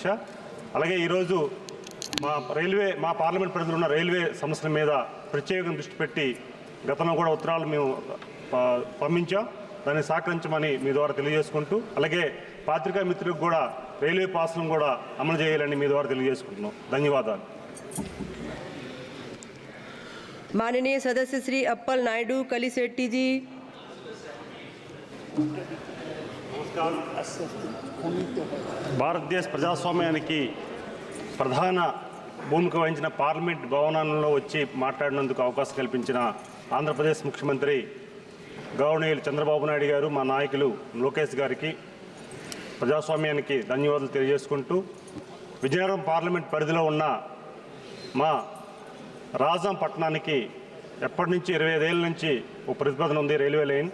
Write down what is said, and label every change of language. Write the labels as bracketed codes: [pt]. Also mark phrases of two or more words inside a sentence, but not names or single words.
[te] అలాగే ఈరోజు మా పార్లమెంట్ పరిధిలో ఉన్న రైల్వే సమస్యల మీద ప్రత్యేకంగా దృష్టి పెట్టి గతంలో కూడా ఉత్తరాలు మేము పంపించాం, దాన్ని సహకరించమని మీ ద్వారా తెలియజేసుకుంటూ, అలాగే పాత్రికా మిత్రులకు కూడా రైల్వే పాస్లను కూడా అమలు చేయాలని మీ ద్వారా తెలియజేసుకుంటున్నాం. ధన్యవాదాలు. [hi] माननीय सदस्य श्री अप्पल नायडू कलिशेट्टी जी। [te] భారతదేశ ప్రజాస్వామ్యానికి ప్రధాన భూమిక వహించిన పార్లమెంట్ భవనంలో వచ్చి మాట్లాడినందుకు అవకాశం కల్పించిన ఆంధ్రప్రదేశ్ ముఖ్యమంత్రి గౌరవనీయులు చంద్రబాబు నాయుడు గారు, మా నాయకులు లోకేష్ గారికి ప్రజాస్వామ్యానికి ధన్యవాదాలు తెలియజేసుకుంటూ, విజయనగరం పార్లమెంట్ పరిధిలో ఉన్న మా రాజాం పట్టణానికి ఎప్పటి నుంచి 25 ఏళ్ళ నుంచి ఒక ప్రతిపాదన ఉంది, రైల్వే లైన్.